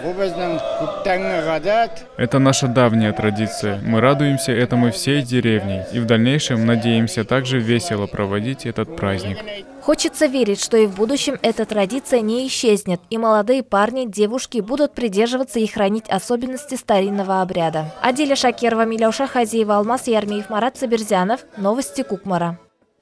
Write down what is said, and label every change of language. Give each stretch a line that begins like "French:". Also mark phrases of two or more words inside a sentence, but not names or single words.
Russian: Это наша давняя традиция. Мы радуемся этому всей деревней и в дальнейшем надеемся также весело проводить этот праздник. Хочется верить, что и в будущем эта традиция не исчезнет, и молодые парни, девушки будут придерживаться и хранить особенности старинного обряда. Адиля Шакирова, Миляуша Хазиева, Алмаз Ярмиев, Марат Сабирзянов. Новости Кукмара.